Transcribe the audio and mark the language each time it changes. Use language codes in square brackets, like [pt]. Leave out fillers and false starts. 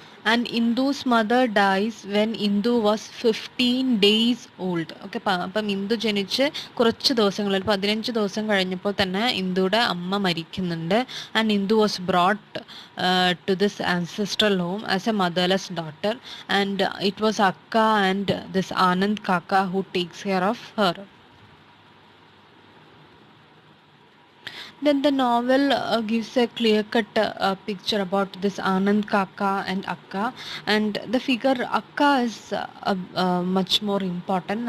[en] And Indu's mother dies when Indu was 15 days old. [ml] Okay, അപ്പം ഇന്ദു ജനിച്ച് കുറച്ച് ദിവസങ്ങളിൽ 15 ദിവസം കഴിഞ്ഞപ്പോൾ തന്നെ ഇന്ദുയുടെ അമ്മ മരിക്കുന്നുണ്ട്. [en] And Indu was brought to this ancestral home as a motherless daughter, and it was Akka and this Anand Kaka who takes care of her. Then the novel gives a clear-cut picture about this Anand Kaka and Akka, and the figure Akka is much more important.